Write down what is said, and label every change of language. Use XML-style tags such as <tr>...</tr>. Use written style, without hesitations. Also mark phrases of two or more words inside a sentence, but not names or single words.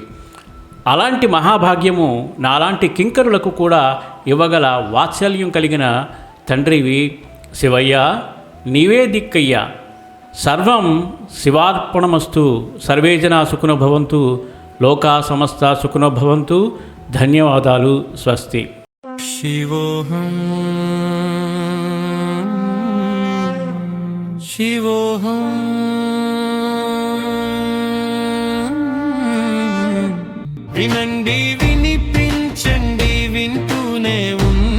<te>అలాంటి మహాభాగ్యము నాలాంటి కింకరులకు కూడా ఇవ్వగల వాత్సల్యం కలిగిన తండ్రివి శివయ్య. నీవే దిక్కయ్యా.</te> <sa>सर्वं शिवार्पणमस्तु. सर्वे जना सुखिनो भवन्तु। लोका समस्त सुखिनो भवन्तु.</sa> <te>ధన్యవాదాలు. స్వస్తి.</te> <sa>शिवोऽहं शिवोऽहं</sa> <te>వినండి వినిపించండి వింటూనే</te>